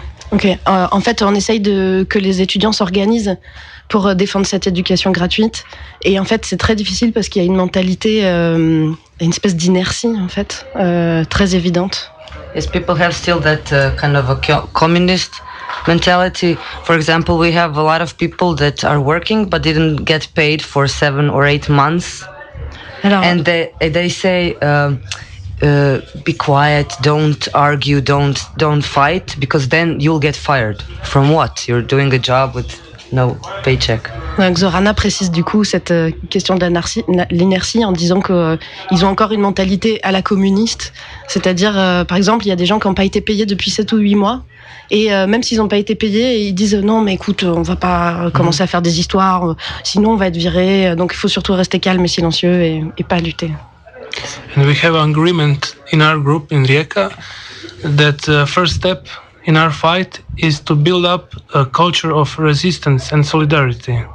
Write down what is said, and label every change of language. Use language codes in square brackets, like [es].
[fr] Ok, en fait, on essaye que les étudiants s'organisent pour défendre cette éducation gratuite, et en fait, c'est très difficile parce qu'il y a une mentalité, une espèce d'inertie, en fait, très évidente. [en] Yes, people have still that kind of a communist mentality. For example, we have a lot of people that are working but didn't get paid for 7 or 8 months. [fr] Alors, [en] and they say, be quiet, don't argue, don't fight, because then you'll get fired. From what? You're doing a job with no paycheck. [fr] Donc Zorana précise du coup cette question de l'inertie en disant qu'ils ont encore une mentalité à la communiste. C'est-à-dire, par exemple, il y a des gens qui n'ont pas été payés depuis 7 ou 8 mois. Et même s'ils n'ont pas été payés, ils disent non, mais écoute, on ne va pas commencer à faire des histoires, sinon on va être viré. Donc il faut surtout rester calme et silencieux et pas lutter. [en] And we have an agreement in our group in Rijeka that first step in our fight is to build up a culture of resistance and solidarity.